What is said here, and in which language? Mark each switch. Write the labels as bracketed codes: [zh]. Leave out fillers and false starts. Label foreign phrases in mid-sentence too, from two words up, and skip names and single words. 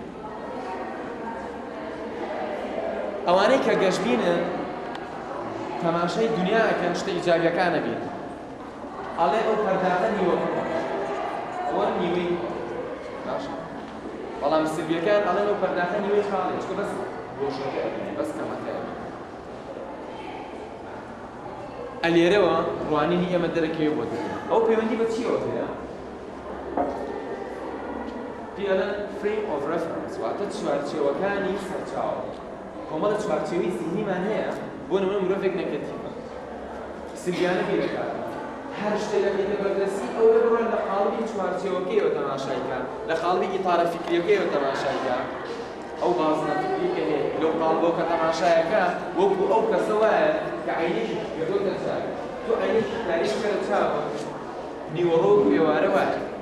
[ckb] ئەوانەی کە گەشتبینن تەماشای دنیاەکەن شتە ئیجابیەکانە بین ئەڵێ ئەو پەرداخە نیوە ئەوە نیوەی باشە بەڵام سلبیەکان ئەڵێن ئەو پەرداخە نیوەی خاڵێ چکە بەس گۆشەکە ئەبینێ بەس کەمەکە ئەلێرەوە ڕوانینی ئێمە دەرەکەوێ بۆ دەکەن ئەو پەیوەندی بە چیەوە هەیە پێڵەن [en] frame of reference [ckb] واتە چوارچێوەکانی سەرچاوە کۆمەڵە چوارچێوەی زیهنیمان هەیە بۆ نمونە مرۆڤێک نەگەتیڤە سلبیانە بیرەکات هەر شتێک لەکەیتە بەردەستی ئەوە بڕۆن لە قاڵبی چوارچێوەکەیەوە تەماشایکە لە قاڵبی ئیتارە فکریەکەیەوە تەماشایکە ئەو بازنە فکریکە هەیە لەو قاڵبەوە کە تەماشایەکە وەکو ئەو کەسە وایە کە عینێکی گەدۆتە چاک تۆ عینێکی تاریش کەرە چاوە نیوەڕۆ و ئێوارە وایە